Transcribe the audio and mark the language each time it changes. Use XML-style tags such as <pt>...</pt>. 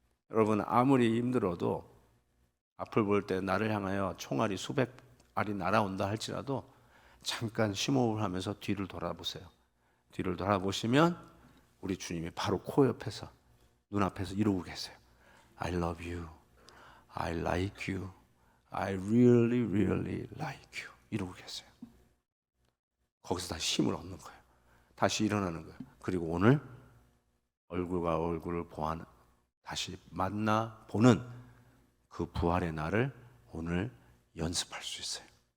<ko>여러분 아무리 힘들어도 앞을 볼 때 나를 향하여 총알이 수백 알이 날아온다 할지라도 잠깐 심호흡을 하면서 뒤를 돌아보세요. 뒤를 돌아보시면 우리 주님이 바로 코 옆에서, 눈앞에서 이러고 계세요.</ko> <en>I love you. I like you. I really, really like you.</en> <ko>이러고 계세요. 거기서 다시 힘을 얻는 거예요. 다시 일어나는 거예요. 그리고 오늘 얼굴과 얼굴을 보아는, 다시 만나 보는 그 부활의 날을 오늘 연습할 수 있어요.</ko>